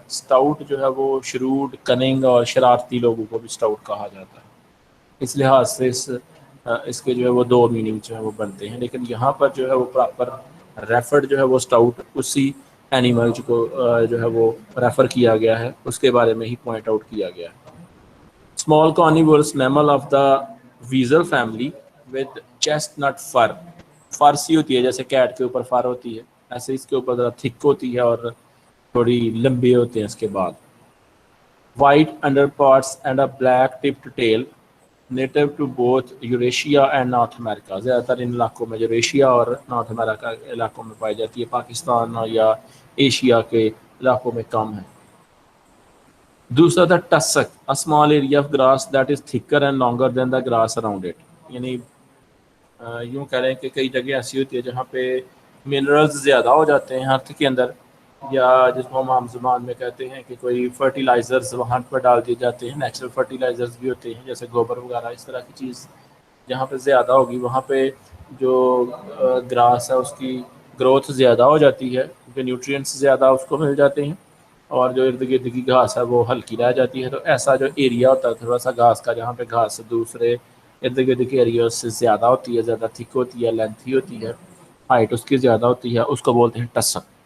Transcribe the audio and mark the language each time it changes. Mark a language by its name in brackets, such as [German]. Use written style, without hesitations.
[Urdu] Stout جو ہے وہ شروڈ، کننگ اور شرارتی لوگوں کو بھی اسٹاؤٹ کہا جاتا ہے. اس لحاظ سے اس کے جو ہے وہ 2 میننگ جو ہے وہ بنتے ہیں. لیکن یہاں پر جو ہے وہ پراپر ریفرڈ جو ہے وہ اسٹاؤٹ اسی اینیمل کو جو ہے وہ ریفر کیا گیا ہے، اس کے بارے میں ہی پوائنٹ آؤٹ کیا گیا ہے. [English] Small carnivorous mammal of the weasel family with chestnut fur. [Urdu] فارسی ہوتی ہے جیسے کیٹ کے اوپر فر ہوتی ہے، ایسے اس کے اوپر ذرا تھک ہوتی ہے اور تھوڑی لمبی ہوتے ہیں اس کے بعد. [English] White underparts and a black tipped tail, native to both Eurasia and North America. [Urdu] زیادہ تر ان علاقوں میں یوریشیا اور نارتھ امریکہ علاقوں میں پائی جاتی ہے، پاکستان یا ایشیا کے علاقوں میں کم ہے. دوسرا تھا ٹسک، [English] a small area of grass that is thicker and longer than the grass around it. [Urdu] یعنی یوں کہہ رہے ہیں کہ کئی جگہ ایسی ہوتی ہے جہاں پہ منرلز زیادہ ہو جاتے ہیں ارتھ کے اندر، یا جس کو ہم عام زبان میں کہتے ہیں کہ کوئی فرٹیلائزرز وہاں پر ڈال دیے جاتے ہیں. نیچرل فرٹیلائزرز بھی ہوتے ہیں جیسے گوبر وغیرہ، اس طرح کی چیز جہاں پہ زیادہ ہوگی وہاں پہ جو گراس ہے اس کی گروتھ زیادہ ہو جاتی ہے کیونکہ نیوٹرینٹس زیادہ اس کو مل جاتے ہیں، اور جو ارد گرد کی گھاس ہے وہ ہلکی رہ جاتی ہے. تو ایسا جو ایریا ہوتا ہے تھوڑا سا گھاس کا جہاں پہ گھاس دوسرے ارد گرد کے ایریاز سے زیادہ ہوتی ہے، زیادہ تھک ہوتی ہے، لینتھی ہوتی ہے، ہائٹ اس کی زیادہ ہوتی ہے، اس کو بولتے ہیں ٹسک.